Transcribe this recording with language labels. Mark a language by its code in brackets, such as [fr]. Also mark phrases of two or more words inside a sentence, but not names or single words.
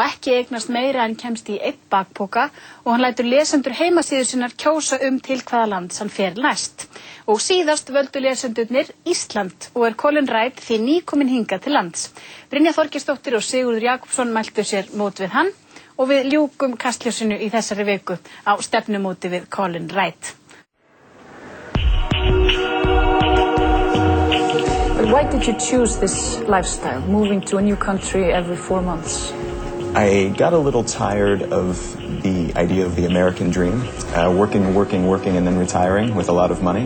[is] ekki eignast meira en kemst í einn bakpoka og hann lætur lesendur heimasíðu sinnar kjósa til hvaða lands hann fer næst. Og síðast völdu lesendurnir Ísland og Colin Wright því nýkominn hingað til lands. Brynja Þorgeirsdóttir og Sigurður Jakobsson mæltu sér mót við hann og við ljúkum Kastljósinu í þessari viku á stefnumóti við Colin Wright. [en] But why did you choose this lifestyle, moving to a new country every 4 months? I got a little tired of the idea of the American dream, working, and then retiring with a lot of money.